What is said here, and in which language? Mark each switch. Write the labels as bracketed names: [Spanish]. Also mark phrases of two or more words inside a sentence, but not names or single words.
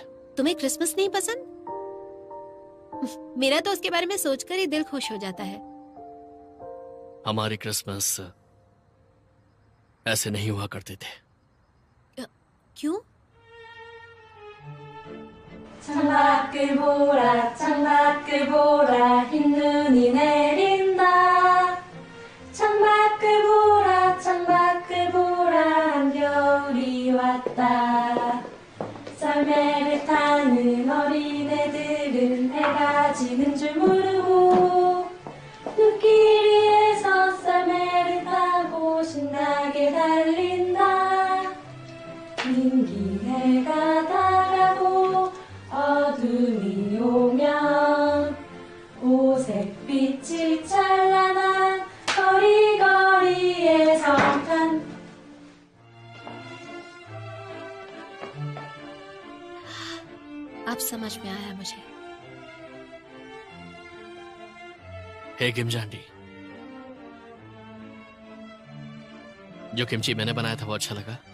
[Hindi] तुम्हें क्रिसमस नहीं पसंद? मेरा तो उसके बारे में सोचकर ही दिल खुश हो जाता है। हमारे क्रिसमस ऐसे नहीं हुआ करते थे। क्यों? [Korean] 창밖을 보라 창밖을 보라 흰 눈이 내린다 창밖을 보라 한겨울이 왔다 썰매를 타는 어린애들은 해가 지는 줄 모르고 눈길 위에서 썰매를 타고 신나게 달린다 긴 해가 다가고 어둠이 오면 오색빛이 찬란한 거리거리의 성탄 [Hindi] अब समझ में आया मुझे। हे किमची आंटी, जो किमची मैंने बनाया था वो अच्छा लगा?